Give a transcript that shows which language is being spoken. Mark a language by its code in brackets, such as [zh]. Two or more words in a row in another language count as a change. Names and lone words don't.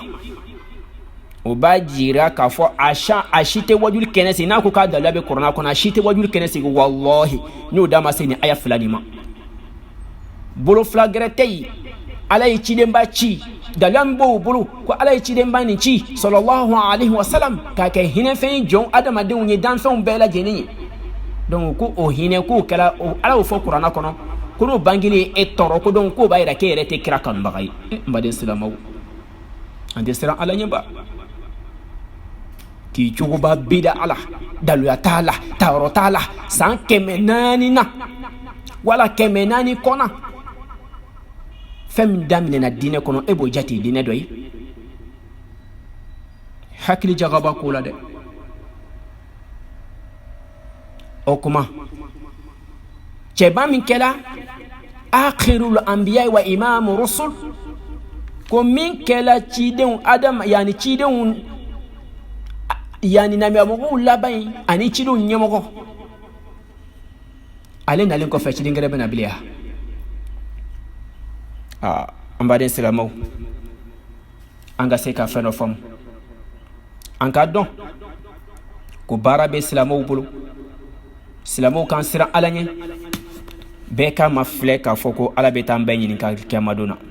[bm] O b'a jira k'a fɔ a si tɛ wajuli kɛnɛ sigi, n'a ko k'a dalila bɛ kuranna kɔnɔ, a si tɛ wajuli kɛnɛ sigi, wallahi n'o da ma se ni aya 2 nin ma. Bolo fila gɛrɛ tɛ yen, ala ye cidenba ci, dalila min b'o bolo ko ala ye cidenba nin ci [ar] صلى الله عليه وسلم [bm] k'a kɛ hinɛfɛn jɔn adamadenw ye, danfɛnw bɛɛ lajɛlen ye. Donc ko o hinɛ k'o kɛra, ala y'o fɔ kuranna kɔnɔ ko n'o bangelen e tɔɔrɔ, ko donc k'o b'a yira k'e yɛrɛ tɛ kira kanubaga ye. N baden silamɛw, an tɛ siran ala ɲɛba. K'i cogoba bida ala, daluya t'a la, taayɔrɔ t'a la, san 400 na wala 400 kɔnɔ, fɛn min daminɛna diinɛ kɔnɔ e b'o jate diinɛ dɔ ye. Hakili jagaba k'o la dɛ. o kuma cɛba min kɛla [ar] آخر الأنبياء وإمام الرسل [bm] ko min kɛla cidenw adam yani cidenw yani namiyamɔgɔw laban ani cidenw ɲɛmɔgɔ ale nalen kɔfɛ ciden gɛrɛ bɛna bilen an baden silamɛw an ka se ka fɛn dɔ faamu an ka dɔn ko baara bɛ silamɛw bolo silamɛw kan siran ala ɲɛ bɛɛ ka ma filɛ k'a fɔ ko ala bɛ taa an bɛɛ ɲininka kiyama don na